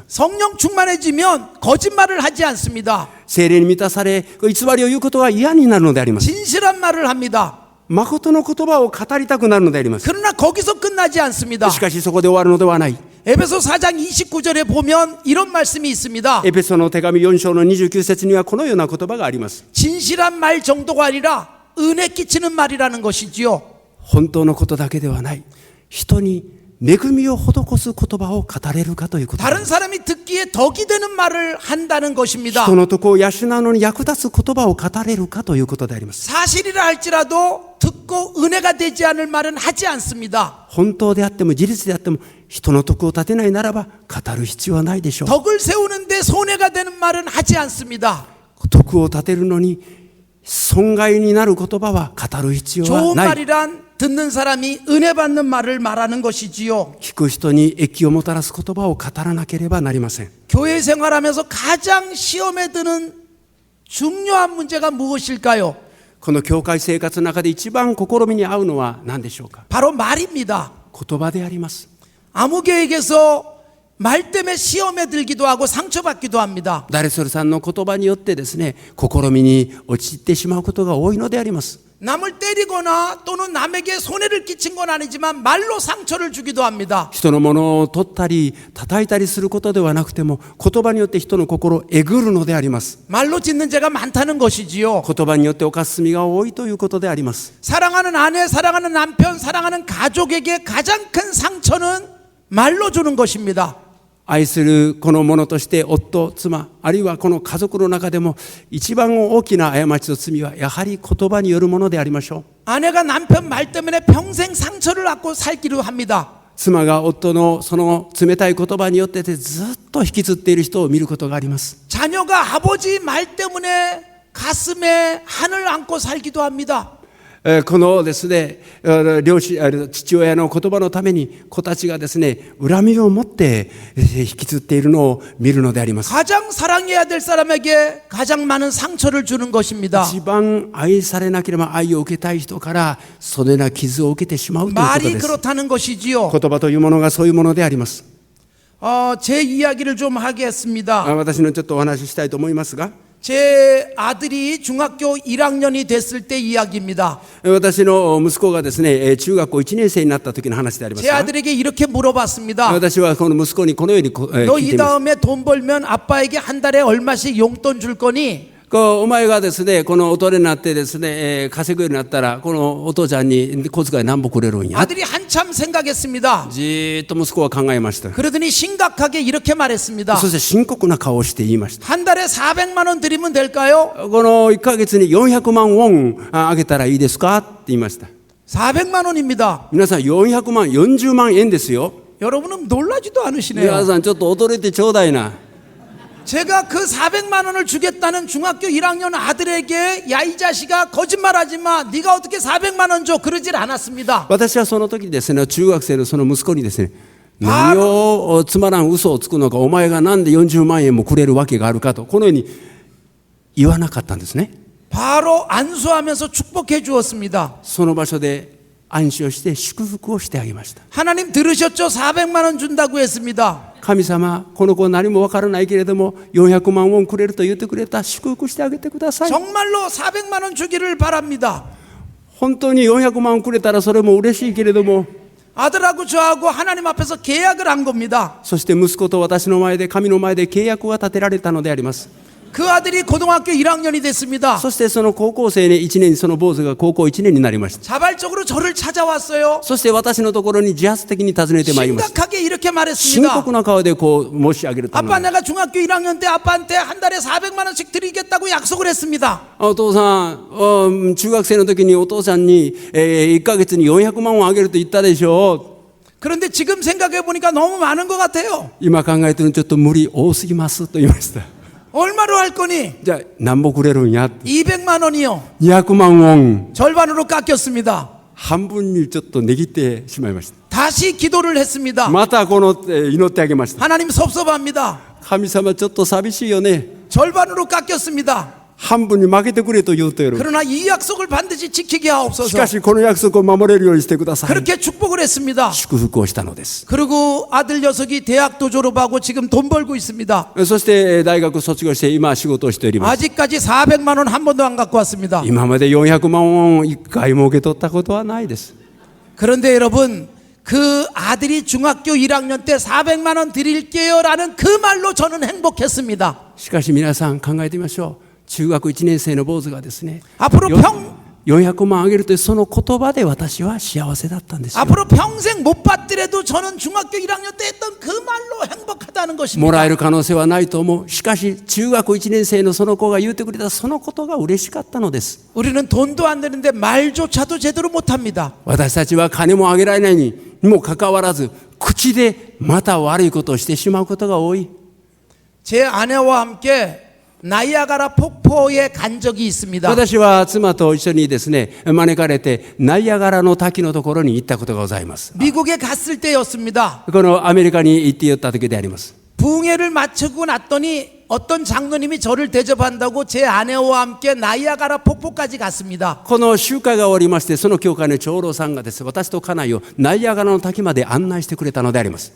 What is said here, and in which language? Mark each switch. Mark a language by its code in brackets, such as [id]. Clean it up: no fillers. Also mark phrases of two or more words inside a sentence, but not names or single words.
[ko] 성령 충만해지면 거짓말을 하지 않습니다. [ja] 聖霊に満たされ、偽りを言うことが嫌になるのであります。 [ko] 진실한 말을 합니다. [ja] 誠の言葉を語りたくなるのであります。 [ko] 그러나 거기서 끝나지 않습니다. [ja] しかしそこで終わるのではない。 [ko] 에베소 4장 29절에 보면 이런 말씀이 있습니다. [ja] エペソの手紙4章の29節にはこのような言葉があります。 [ko] 진실한 말 정도가 아니라 은혜 끼치는 말이라는 것이지요. [ja] 本当のことだけではない。人に恵みを施す言葉を語れるかということです。 [ko] 다른 사람이 듣기에 덕이 되는 말을 한다는 것입니다. [ja] 人のとこを養うのに役立つ言葉を語れるかということであります。 [ko] 사실이라 할지라도 듣고 은혜가 되지 않을 말은 하지 않습니다. [ja] 本当であっても事実であっても人の徳を立てないならば語る必要はないでしょう。 [ko] 덕을 세우는데 손해가 되는 말은 하지 않습니다. [ja] 徳を立てるのに損害になる言葉は語る必要は [ko] 좋은 [ja] ない。 [ko] 말이란 듣는 사람이 은혜 받는 말을 말하는 것이지요. [ja] 聞く人に益をもたらす言葉を語らなければなりません。 [ko] 교회 생활하면서 가장 시험에 드는 중요한 문제가 무엇일까요? [ja] この教会生活の中で一番試みに合うのは何でしょうか。 [ko] 바로 말입니다. [ja] 言葉であります。 [ko] 아무개에게서 말 때문에 시험에 들기도 하고 상처받기도 합니다. [ja] 誰それさんの言葉によってですね、試みに陥ってしまうことが多いのであります。 [ko] 남을 때리거나 또는 남에게 손해를 끼친 건 아니지만 말로 상처를 주기도 합니다. [ja] 人のものを取ったり叩いたりすることではなくても言葉によって人の心をえぐるのであります。 [ko] 말로 짓는 죄가 많다는 것이지요. [ja] 言葉によって犯す罪が多いということであります。 [ko] 사랑하는 아내, 사랑하는 남편, 사랑하는 가족에게 가장 큰 상처는 말로 주는 것입니다. [ja] 愛するこの者として夫、妻、あるいはこの家族の中でも一番大きな過ちと罪はやはり言葉によるものでありましょう。 [ko] 아내가 남편 말 때문에 평생 상처를 안고 살기로 합니다. [ja] 妻が夫のその冷たい言葉によってずっと引きずっている人を見ることがあります。 [ko] 자녀가 아버지 말 때문에 가슴에 한을 안고 살기도 합니다. [ja] このですね、父親の言葉のために子たちがですね、恨みを持って引きずっているのを見るのであります。 [ko] 가장 사랑해야 될 사람에게 가장 많은 상처를 주는 것입니다. [ja] 一番愛されなければ愛を受けたい人からそのような傷を受けてしまうということ [ko] 말이 [ja] です。 [ko] 그렇다는 것이지요. [ja] 言葉というものがそういうものであります。 [ko] 제 이야기를 좀 하겠습니다. [ja] 私のちょっとお話ししたいと思いますが、 [ko] 제 아들이 중학교 1학년이 됐을 때 이야기입니다. [ja] 私の息子がですね、中学校1年生になった時の話であります [ko] 제 [ja] が、 [ko] 아들에게 이렇게 물어봤습니다. [ja] 私はこの息子にこのように聞 [ko] 너 [ja] い [ko] 이 [ja] ています。 [ko] 다음에 돈 벌면 아빠에게 한 달에 얼마씩 용돈 줄 거니? [ja] お前がですね、この大人になってですね、稼ぐようになったらこのお父ちゃんに小遣い何本くれるんや。 [ko] 아들이 한참 생각했습니다. [ja] じーっと息子は考えました。 [ko] 그러더니 심각하게 이렇게 말했습니다. [ja] そして深刻な顔をして言いました。 [ko] 한 달에 400만 원 드리면 될까요? [ja] この1ヶ月に400万ウォンあげたらいいですかって言いました。 [ko] 400만 원입니다. [ja] 皆さん400万、40万円ですよ。 [ko] 여러분은 놀라지도 [ja] 皆 [ko] 않으시네요. [ja] さんちょっと驚いてちょうだいな。 [ko] 제가 그 400만 원을 주겠다는 중학교 1학년 아들에게 야 이 자식아 거짓말하지 마. 네가 어떻게 400만 원 줘? 그러질 않았습니다. [ja] 私はその時ですね、中学生のその息子にですね、 何をつまらん嘘をつくのか、お前がなんで40万円もくれるわけがあるかと、このように言わなかったんですね。 [ko] 바로 안수하면서 축복해 주었습니다. [ja] その場所で安心をして祝福をしてあげました。 [ko] 하나님 들으셨죠? 400만 원 준다고 했습니다. [ja] 神様、この子何もわからないけれども400万ウォンくれると言ってくれた。祝福してあげてください。 [ko] 정말로 400만 원 주기를 바랍니다. [ja] 本当に400万くれたらそれも嬉しいけれども、 [ko] 아들하고 저하고 하나님 앞에서 계약을 한 겁니다. [ja] そして息子と私の前で神の前で契約が立てられたのであります。 [ko] 그 아들이 고등학교 1학년이 됐습니다. [ja] そしてその高校生に1年、その坊主が高校1年になりました。 [ko] 자발적으로 저를 찾아왔어요. [ja] そして私のところに自発的に訪ねてまいりました。 [ko] 심각하게 이렇게 [ja] 深 [ko] 말했습니다. [ja] 刻な顔でこう申し上げるため [ko] 아빠 내가 중학교 1학년 때 아빠한테 한 달에 400만 원씩 드리겠다고 약속을 했습니다. [ja] お父さん、中学生の時にお父さんに、1ヶ月に400万をあげると言ったでしょう。 [ko] 그런데 지금 생각해 보니까 너무 많은 것 같아요. [ja] 今考えてるのちょっと無理多すぎますと言いました。 [ko] 얼마로 할 거니? [ja] じゃあ何ぼくれるんや。 [ko] 200만 원이요. [ja] 200 万ウォン。 [ko] 절반으로 깎였습니다. [ja] 半分にちょっと値切ってしまいました。 [ko] 다시 기도를 했습니다. [ja] またこの、祈ってあげました。 [ko] 하나님 섭섭합니다. [ja] 神様ちょっと寂しいよね。 [ko] 절반으로 깎였습니다. [ja] 半分に負けてくれと言うとやる。 [ko] 그러나 이 약속을 반드시 지키게 [ja] し [ko] 하옵소서. [ja] かしこの約束を守れるようにしてください。 [ko] 그렇게 축복을 했습니다. [ja] 祝福をしたのです。 [ko] 그리고 아들 녀석이 대학도 졸업하고 지금 돈 벌고 있습니다. [ja] そして大学卒業して今仕事をしております。 [ko] 아직까지 400만 원 한 번도 안 갖고 왔습니다. [ja] 今まで400万ウォン1回も受け取ったことはないです。 [ko] 그런데 여러분, 그 아들이 중학교 1학년 때 400만 원 드릴게요라는 그 말로 저는 행복했습니다. [ja] しかし皆さん考えてみましょう。中学1年生の坊主がですね、 [ko] 앞으로 [ja] 400万あげるというその言葉で私は幸せだったんですよ。 [ko] 앞으로 평생 못 받더라도 저는 중학교 1학년 때 했던 그 말로 행복하다는 [ja] も [ko] 것입니다. [ja] らえる可能性はないと思う。しかし中学1年生のその子が言ってくれたそのことが嬉しかったのです。 [ko] 우리는 돈도 안 되는데 말조차도 제대로 못합니다. [ja] 私たちは金もあげられないにもかかわらず口でまた悪いことをしてしまうことが多い。 [ko] 제 아내와 함께 나이아가라 폭포에 간 적이 있습니다. [ja] 私は妻と一緒にですね招かれてナイアガラの滝のところに行ったことがございます。 [ko] 미국에 갔을 때였습니다. [ja] このアメリカに行って寄った時であります。 [ko] 부흥회를 마치고 났더니 어떤 장로님이 저를 대접한다고 제 아내와 함께 나이아가라 폭포까지 갔습니다. [ja] この集会が終わりまして、その教会の長老さんがですね、私と家内をナイアガラの滝まで案内してくれたのであります。